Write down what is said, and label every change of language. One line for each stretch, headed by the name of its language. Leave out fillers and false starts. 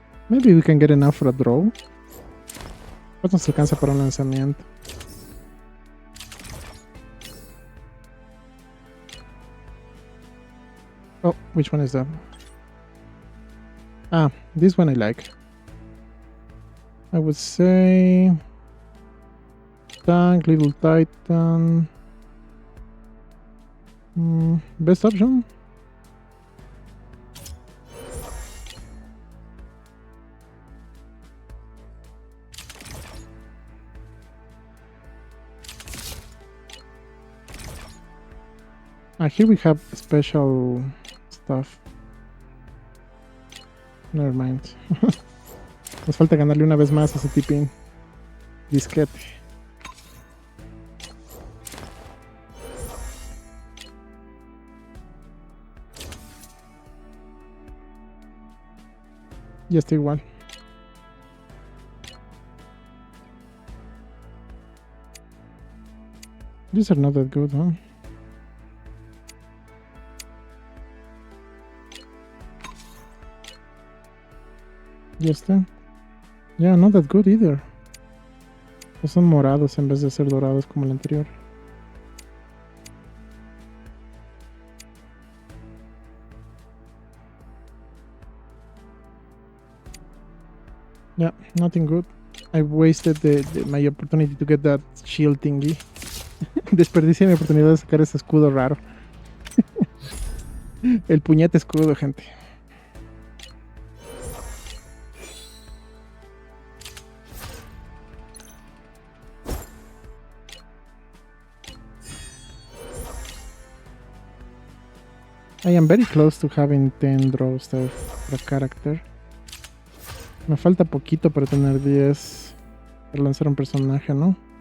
English: Maybe we can get enough for a draw.
Spanish: ¿Cuánto nos alcanza para un lanzamiento?
English: Oh, which one is that? Ah, this one I like. I would say Tank, Little Titan. Best option? Here we have special stuff. Never mind.
Spanish: Nos falta ganarle una vez más a ese tipín. Disquete. Ya está igual.
English: These are not that good, huh?
Spanish: Ya está.
English: Yeah, not that good either.
Spanish: No son morados en vez de ser dorados como el anterior.
English: Yeah, nothing good. I wasted my opportunity to get that shield thingy.
Spanish: Desperdicié mi oportunidad de sacar ese escudo raro. El puñete escudo, gente.
English: I am very close to having 10 draws there for a character.
Spanish: Me falta poquito para tener 10 para lanzar un personaje, ¿no?